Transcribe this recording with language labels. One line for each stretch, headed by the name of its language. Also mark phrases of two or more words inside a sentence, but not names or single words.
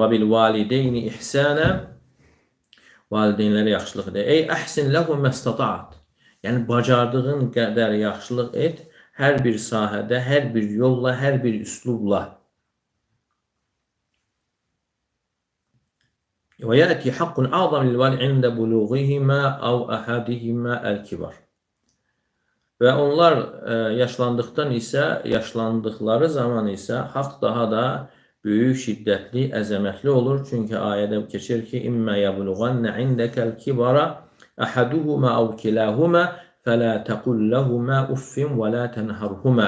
Arabic: وبالوالدين إحسانا,
Azerbaijani: valideynlərə yaxşılıq edir.
Arabic: أي أحسن لهم ما استطعت.
Azerbaijani: Yəni bacardığın qədər yaxşılıq et, hər bir sahədə, hər bir yolla, hər bir üslubla.
Arabic: ويأتي حق أعظم للوالد عند بلوغهما أو أحدهما الكبر.
Azerbaijani: və onlar yaşlandıqları zaman isə haqq daha da böyük, şiddətli, əzəmətli olur. Çünki ayədə keçir ki,
Arabic: إما يبلغن عندك الكبر أحدهما أو كلاهما فلا تقل لهما أف ولا تنهرهما.